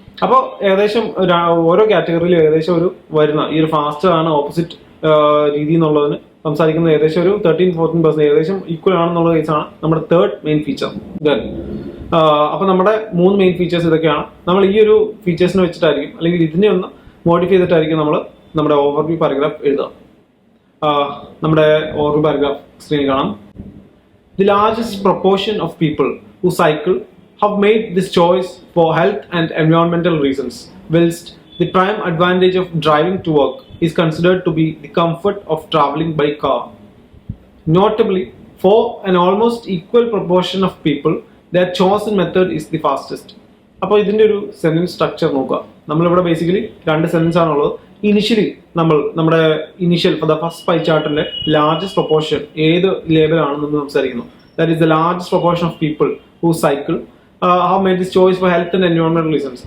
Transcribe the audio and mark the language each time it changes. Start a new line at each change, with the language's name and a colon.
Malayalam: അപ്പോൾ ഏകദേശം ഓരോ കാറ്റഗറിയിലും ഏകദേശം ഒരു വരുന്ന ഈ ഒരു ഫാസ്റ്റർ ആണ് ഓപ്പോസിറ്റ് രീതി എന്നുള്ളതിന് സംസാരിക്കുന്നത് ഏകദേശം ഒരു 13-14% ഏകദേശം ഈക്വൽ ആണെന്നുള്ള കേസാണ് നമ്മുടെ തേർഡ് മെയിൻ ഫീച്ചർ. ദെൻ അപ്പൊ നമ്മുടെ 3 മെയിൻ ഫീച്ചേഴ്സ് ഇതൊക്കെയാണ്. നമ്മൾ ഈ ഒരു ഫീച്ചേഴ്സിനെ വെച്ചിട്ടായിരിക്കും അല്ലെങ്കിൽ ഇതിനെ ഒന്ന് മോഡിഫൈ ചെയ്തിട്ടായിരിക്കും നമ്മൾ നമ്മുടെ ഓവർവ്യൂ പാരഗ്രാഫ് എഴുതുക. നമ്മുടെ ഓവർവ്യൂ പാരഗ്രാഫ് സ്ക്രീനിൽ കാണാം.
English: The largest proportion of people who cycle have made this choice for health and environmental reasons, whilst the prime advantage of driving to work is considered to be the comfort of traveling by car. Notably, for an almost equal proportion of people, their chosen method is the fastest.
Malayalam: അപ്പോൾ ഇതിന്റെ ഒരു sentence structure നോക്കുക. നമ്മളിവിടെ basically 2 sentence ആണുള്ളത്. Initially നമ്മുടെ initial for the first pi ചാർട്ടിന്റെ largest proportion ഏത് ലേബലാണെന്ന് സംസാരിക്കുന്നു.
English: That is the largest proportion of people who cycle have made this choice for health and എൻവയോൺമെന്റൽ reasons.